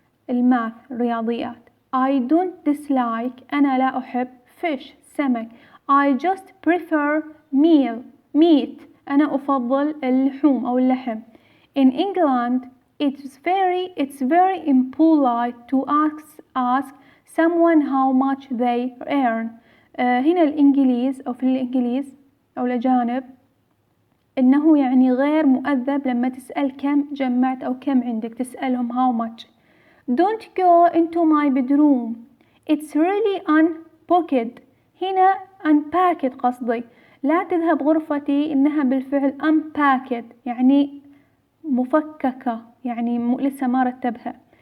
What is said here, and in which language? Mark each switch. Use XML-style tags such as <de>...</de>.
<ar>الماث الرياضيات.</ar> <en>I don't dislike</en> <ar>أنا لا أحب</ar> <en>fish سمك. I just prefer meat</en> <ar>أنا أفضل اللحوم أو اللحم.</ar> <en>In England it's very impolite to ask someone how much they earn.</en> <ar>هنا الإنجليز أو في الإنجليز أو الأجانب إنه يعني غير مؤدب لما تسأل كم جمعت أو كم عندك، تسألهم how much.</ar> <en>Don't go into my bedroom it's really unbooked.</en> <ar>هنا unpacked قصدي لا تذهب غرفتي، إنها بالفعل unpacked يعني مفككة، يعني لسه ما رتبها.</ar>